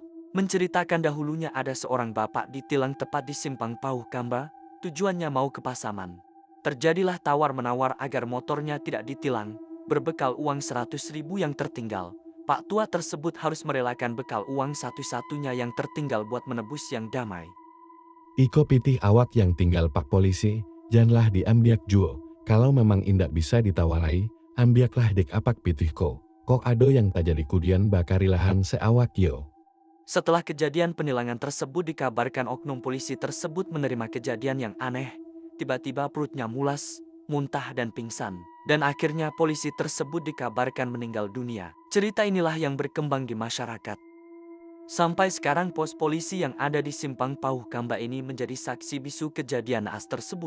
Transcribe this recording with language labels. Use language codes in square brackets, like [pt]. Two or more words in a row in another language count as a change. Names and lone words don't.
[id] Menceritakan dahulunya ada seorang bapak ditilang tepat di Simpang Pauh Kamba, tujuannya mau ke Pasaman. Terjadilah tawar-menawar agar motornya tidak ditilang, berbekal uang 100.000 yang tertinggal. Pak tua tersebut harus merelakan bekal uang satu-satunya yang tertinggal buat menebus yang damai. [min] Iko pitih awak yang tinggal pak polisi, janganlah diambiak juo. Kalau memang indak bisa ditawalai, ambiaklah dek apak pitih ko. Kok ado yang tajali kudian bakarilahan seawak yo. [id] Setelah kejadian penilangan tersebut dikabarkan oknum polisi tersebut menerima kejadian yang aneh. Tiba-tiba perutnya mulas, muntah dan pingsan. Dan akhirnya polisi tersebut dikabarkan meninggal dunia. Cerita inilah yang berkembang di masyarakat. Sampai sekarang pos polisi yang ada di Simpang Pauh Kamba ini menjadi saksi bisu kejadian naas tersebut.